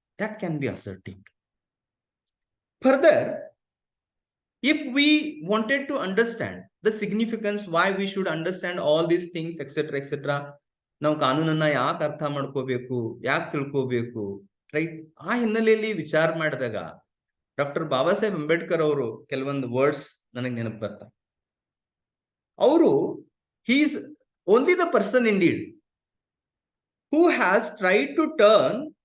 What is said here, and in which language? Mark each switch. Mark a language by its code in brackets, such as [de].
[en] That can be ascertained. Further, if we wanted to understand the significance, why we should understand all these things, etc., etc., [kn] ನಾವು ಕಾನೂನನ್ನ ಯಾಕೆ ಅರ್ಥ ಮಾಡ್ಕೋಬೇಕು, ಯಾಕೆ ತಿಳ್ಕೋಬೇಕು, [en] Right? [kn] ಆ ಹಿನ್ನೆಲೆಯಲ್ಲಿ ವಿಚಾರ ಮಾಡಿದಾಗ ಡಾಕ್ಟರ್ ಬಾಬಾ ಸಾಹೇಬ್ ಅಂಬೇಡ್ಕರ್ ಅವರು ಕೆಲವೊಂದು ವರ್ಡ್ಸ್ ನನಗೆ ನೆನಪು ಬರ್ತಾರೆ. ಅವರು [en] he is only the person indeed who has tried to turn